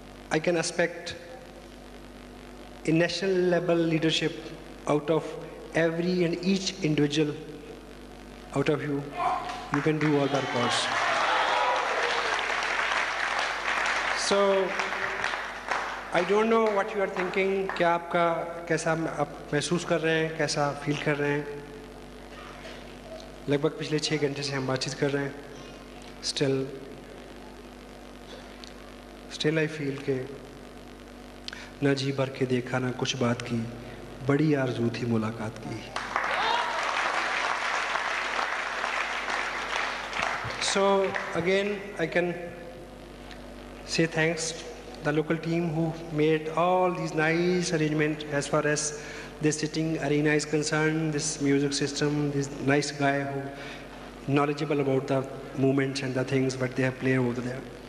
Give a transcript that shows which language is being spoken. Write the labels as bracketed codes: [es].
[en] I can expect a national level leadership out of every and each individual out of you. You can do all the records. So I don't know what you are thinking. [hi] क्या आपका कैसा आप महसूस कर रहे हैं, कैसा feel कर रहे हैं? लगभग पिछले 6 घंटे से हम बातचीत कर रहे हैं. [en] Still I feel [hi] के न जी भर के देखा ना कुछ बात की, बड़ी आरज़ू थी मुलाकात की. [en] So again I can say thanks the local team who made all these nice arrangements as far as this sitting arena is concerned, this music system, this nice guy who knowledgeable about the movements and the things what they have played over there.